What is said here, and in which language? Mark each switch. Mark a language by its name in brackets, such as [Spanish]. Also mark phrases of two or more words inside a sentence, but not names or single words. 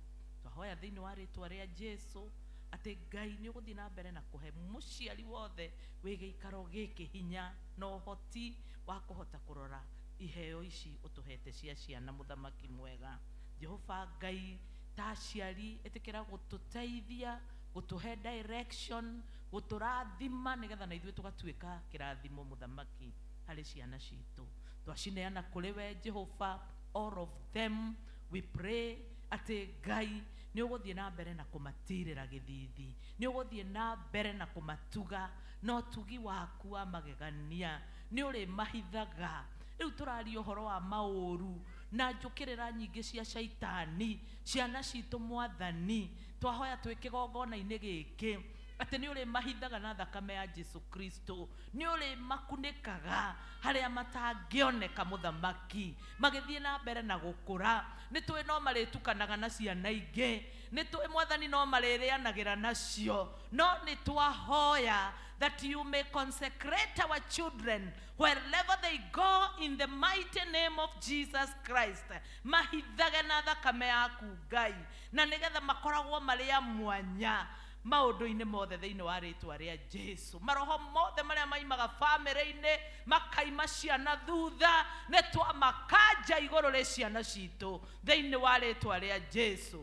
[Kikuyu] Twahoya thĩinĩ wa rĩtwa rĩa Jesũ atĩ Ngai nĩ ũgũthiĩ na mbere na kũhe mũciari wothe wĩ gĩikaro gĩkĩ hinya na ũhoti wa kũhota kũrora iheo ici ũtũhete cia ciana, Mũthamaki mwega. Jehova Ngai, ta aciari ĩtĩkĩra gũtũteithia, gũtũhe direction, gũtũrathima nĩgetha na ithuĩ tũgatuĩka kĩrathimo Mũthamaki harĩ ciana citũ. Twacineana kũrĩ we Jehova, [English] all of them we pray [Kikuyu] atĩ Ngai nĩ ũgũthiĩ na mbere na kũmatirĩra gĩthithi, nĩ ũgũthiĩ na mbere na kũmatuga na ũtugi waku wa magegania, nĩ ũrĩ mahithaga. Rĩu tũraria ũhoro wa maũru na njũkĩrĩra nyingĩ cia shaitani, ciana citũ Mwathani, twahoya twĩ kĩgongona-inĩ gĩkĩ atĩ nĩ ũrĩ mahithaga na thakame ya Jesu Kristo, nĩ ũrĩ makunĩkaga harĩa matangĩoneka Mũthamaki, magĩthiĩ na mbere na gũkũra. Nĩ tũĩ no marĩtukanaga na ciana ingĩ, nĩ tũĩ Mwathani no marĩrĩanagĩra nacio, no nĩ twahoya [English] that you may consecrate our children wherever they go in the mighty name of Jesus Christ. [Kikuyu] Mahithage na thakame yaku Ngai, na nĩgetha makoragwo marĩ a mwanya maũndũ-inĩ mothe thĩinĩ wa rĩtwa rĩa Jesũ. Maroho mothe marĩa maimaga bamĩrĩ-inĩ makaima ciana thutha, nĩ twamakanja igũrũ rĩ ciana citũ thĩinĩ wa rĩtwa rĩa Jesũ.